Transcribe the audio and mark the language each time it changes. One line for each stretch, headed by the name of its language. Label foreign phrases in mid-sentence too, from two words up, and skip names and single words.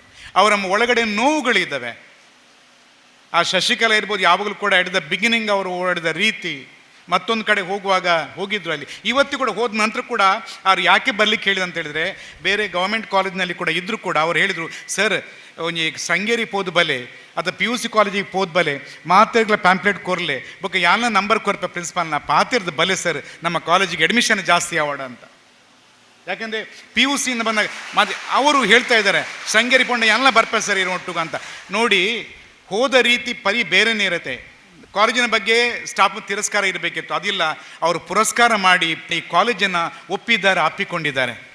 Kannada: ಅವರ ಒಳಗಡೆ ನೋವುಗಳಿದ್ದಾವೆ. ಆ ಶಶಿಕಲಾ ಇರ್ಬೋದು, ಯಾವಾಗಲೂ ಕೂಡ
English: at the beginning
Kannada: ಅವರು ಓಡಾಡಿದ ರೀತಿ, ಮತ್ತೊಂದು ಕಡೆ ಹೋಗಿದ್ರು ಅಲ್ಲಿ. ಇವತ್ತು ಕೂಡ ಹೋದ ನಂತರ ಕೂಡ ಅವ್ರು ಯಾಕೆ ಬರ್ಲಿಕ್ಕೆ ಹೇಳಿದೆ ಅಂತ ಹೇಳಿದ್ರೆ, ಬೇರೆ ಗೌರ್ಮೆಂಟ್ ಕಾಲೇಜ್ನಲ್ಲಿ ಕೂಡ ಇದ್ದರೂ ಕೂಡ ಅವ್ರು ಹೇಳಿದರು,
Tulu: ಸರ್ ಒಂಜಿ ಸಂಗೇರಿ ಪೋದು ಬಲೆ ಅಥವಾ PUC ಕಾಲೇಜಿಗೆ ಪೋದು ಬಲೆ ಮಾತೆಗಳ ಪ್ಯಾಂಪ್ಲೆಟ್ ಕೊರಲೆ ಬೊಕ್ಕ ಯಾಲ ನಂಬರ್ ಕೊರಪೆ ಪ್ರಿನ್ಸಿಪಾಲ್ನ ಪಾತಿರ್ದು ಬಲೆ ಸರ್, ನಮ್ಮ ಕಾಲೇಜಿಗೆ ಅಡ್ಮಿಷನ್ ಜಾಸ್ತಿ ಆವಾಡ
Kannada: ಅಂತ. ಯಾಕೆಂದರೆ PUCಯಿಂದ ಬಂದಾಗ ಅವರು ಹೇಳ್ತಾ ಇದ್ದಾರೆ,
Tulu: ಸಂಗೇರಿ ಪೊಂಡ ಎಲ್ಲ ಬರ್ಪೆ ಸರ್ ಇರೋ ಒಟ್ಟುಗ
Kannada: ಅಂತ. ನೋಡಿ, ಹೋದ ರೀತಿ ಪರಿ ಬೇರೆನೇ ಇರುತ್ತೆ. ಕಾಲೇಜಿನ ಬಗ್ಗೆ ಸ್ಟಾಫ್ ತಿರಸ್ಕಾರ ಇರಬೇಕಿತ್ತು, ಅದಿಲ್ಲ. ಅವರು ಪುರಸ್ಕಾರ ಮಾಡಿ ಈ ಕಾಲೇಜನ್ನು ಒಪ್ಪಿದ್ದಾರೆ, ಅಪ್ಪಿಕೊಂಡಿದ್ದಾರೆ.